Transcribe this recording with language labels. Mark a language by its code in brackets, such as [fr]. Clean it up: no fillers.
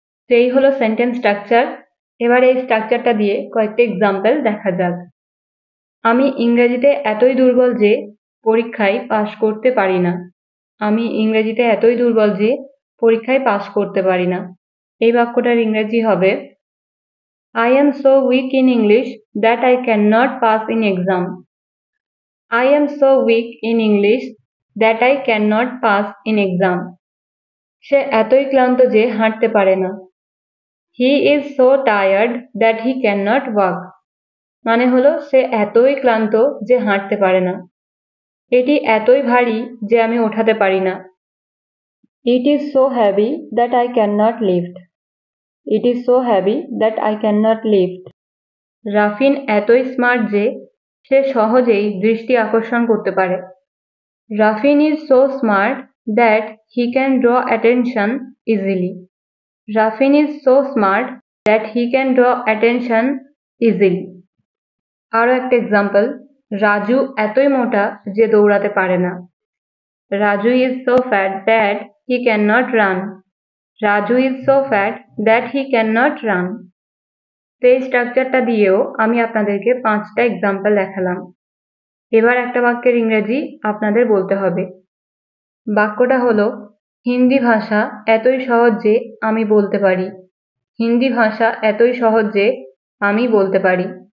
[bn] তো এই হলো সেন্টেন্স স্ট্রাকচার। এবার এই স্ট্রাকচারটা দিয়ে কয়েকটা এক্সাম্পল দেখা যাক। আমি ইংরেজিতে এতই দুর্বল যে পরীক্ষায় পাশ করতে পারি না। আমি ইংরেজিতে এতই দুর্বল যে পরীক্ষায় পাশ করতে পারি না। এই বাক্যটার ইংরেজি হবে [en] I am so weak in English that I cannot pass in exam. I am so weak in English that I cannot pass in exam. [bn] সে এতই ক্লান্ত যে হাঁটতে পারে না। [en] He is so tired that he cannot walk. [bn] মানে হলো সে এতই ক্লান্ত যে হাঁটতে পারে না। এটি এতই ভারী যে আমি ওঠাতে পারি না। [en] It is so heavy that I cannot lift. It is so heavy that I cannot lift. [bn] রাফিন এতই স্মার্ট যে সে সহজেই দৃষ্টি আকর্ষণ করতে পারে। [en] Rafin is so smart that he can draw attention easily. Rafin is so smart that he can draw attention easily. [bn] আরো একটা এক্সাম্পল, রাজু এতই মোটা যে দৌড়াতে পারে না। [en] Raju is so fat that he cannot run. Raju is so fat that he cannot run. [bn] তো এই স্ট্রাকচারটা দিয়েও আমি আপনাদেরকে 5টা এক্সাম্পল দেখালাম। এবার একটা বাক্যের ইংরেজি আপনাদের বলতে হবে। বাক্যটা হলো, হিন্দি ভাষা এতই সহজ যে আমি বলতে পারি। হিন্দি ভাষা এতই সহজ যে আমি বলতে পারি।